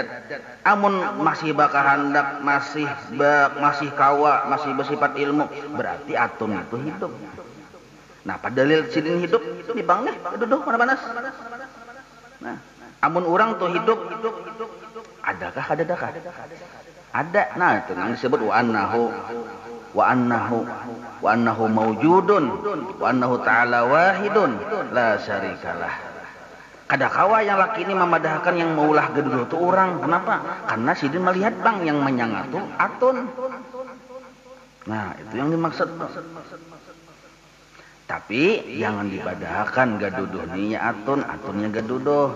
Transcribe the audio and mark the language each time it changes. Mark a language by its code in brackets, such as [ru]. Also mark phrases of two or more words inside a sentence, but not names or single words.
[bjn] Amun masih bakahandak, masih kawa, masih bersifat ilmu, berarti atun itu hidup. Nah, pada dalil sidin hidup di bang nih, gaduduh panas. Nah, amun orang tuh hidup, adakah kadadakah? Ada. Nah, itu yang disebut [ar] wa annahu mawjudun wa annahu ta'ala wahidun la syarikalah. [bjn] Kadakawa yang laki ini memadahkan yang maulah geduduh itu orang. Kenapa? Karena sidin melihat bang yang menyangatu atun. Nah, itu yang dimaksud. Tapi jangan dipadahkan gaduduh ini atun, atunnya gaduduh.